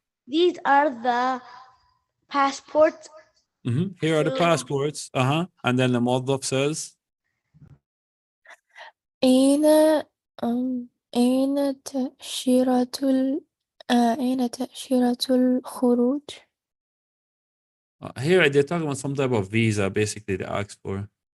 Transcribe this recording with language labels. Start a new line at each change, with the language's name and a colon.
English: These are the passports. Here are the So- passports. And then the موظف says
Arabic: أين أين تأشيرة أين تأشيرة الخروج؟
English: here they're talking about some type of visa, basically they ask for.